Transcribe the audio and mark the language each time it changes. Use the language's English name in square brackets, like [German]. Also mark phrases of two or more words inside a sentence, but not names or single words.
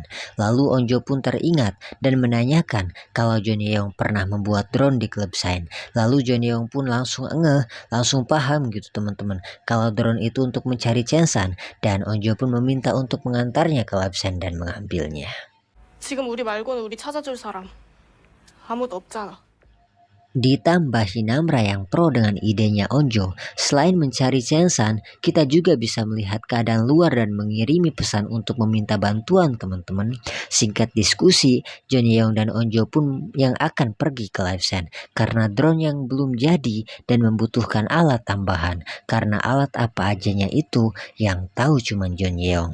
[Indonesian] Lalu Onjo pun teringat dan menanyakan kalau Jeonyeong pernah membuat drone di klub Shine. Lalu Jeonyeong pun langsung langsung paham gitu teman-teman kalau drone itu untuk mencari Changsan, dan Onjo pun meminta untuk mengantarnya ke lab Shine dan mengambilnya. [Korean] 지금 우리 말고는 우리 찾아줄 사람 아무도 없잖아. [Indonesian] Ditambah Hinamra yang pro dengan idenya Onjo, selain mencari Changsan, kita juga bisa melihat keadaan luar dan mengirimi pesan untuk meminta bantuan teman-teman. Singkat diskusi, Jeonyeong dan Onjo pun yang akan pergi ke Live Send karena drone yang belum jadi dan membutuhkan alat tambahan, karena alat apa ajanya itu yang tahu cuma Jeonyeong.